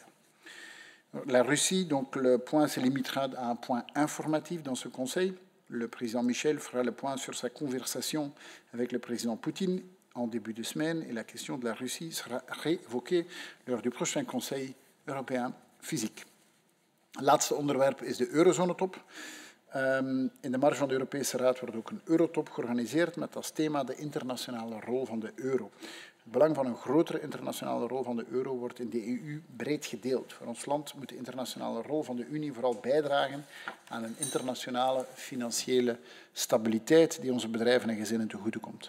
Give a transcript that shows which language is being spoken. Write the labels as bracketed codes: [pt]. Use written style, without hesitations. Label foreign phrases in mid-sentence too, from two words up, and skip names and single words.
[fr] La Russie, donc le point se limitera à un point informatif dans ce Conseil. Le président Michel fera le point sur sa conversation avec le président Poutine en début de semaine et la question de la Russie sera réévoquée lors du prochain Conseil européen physique. [nl] Het laatste onderwerp is de eurozonetop. In de marge van de Europese Raad wordt ook een eurotop georganiseerd met als thema de internationale rol van de euro. Het belang van een grotere internationale rol van de euro wordt in de EU breed gedeeld. Voor ons land moet de internationale rol van de Unie vooral bijdragen aan een internationale financiële stabiliteit die onze bedrijven en gezinnen ten goede komt.